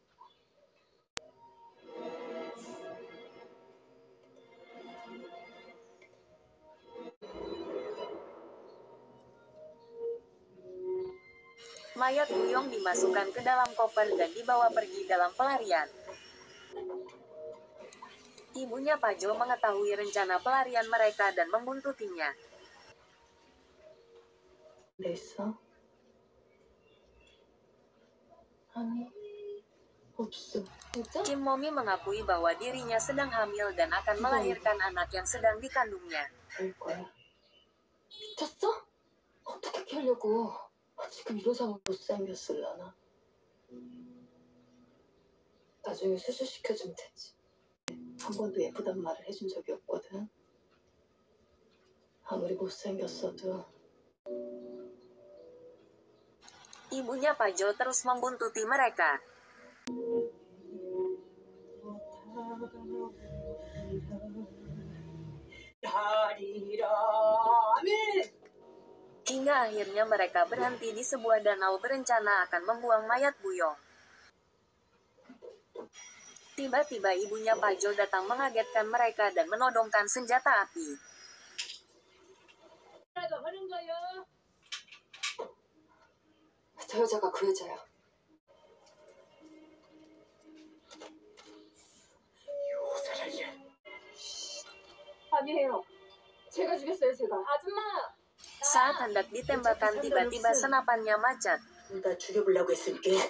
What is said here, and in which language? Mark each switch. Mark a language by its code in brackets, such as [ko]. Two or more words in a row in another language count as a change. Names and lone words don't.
[id] Mayat Buyong dimasukkan ke dalam koper dan dibawa pergi dalam pelarian. Ibunya Pajo mengetahui rencana pelarian mereka dan membuntutinya. [ko] 냈어? 아니, 없어. 진짜? [id] Kim Momi mengakui bahwa dirinya sedang hamil dan akan melahirkan anak yang sedang dikandungnya. [ko] 될 거야. 미쳤어? 어떻게 하려고? 지금 이런 상황 못생겼을라나? 나중에 수술시켜주면 되지. 한 번도 예쁘단 말을 해준 적이 없거든. 아무리 못생겼어도 [id] Ibunya Pajo terus membuntuti mereka. Hingga akhirnya mereka berhenti di sebuah danau berencana akan membuang mayat Buyong. Tiba-tiba ibunya Pajo datang mengagetkan mereka dan menodongkan senjata api. [ko] 저 여자가 그 여자야. 아니에요. 제가 죽였어요, 제가. 아줌마! [id] Saat hendak ditembakkan, tiba-tiba senapannya macet. [ko] 나 죽여보려고 했으니까.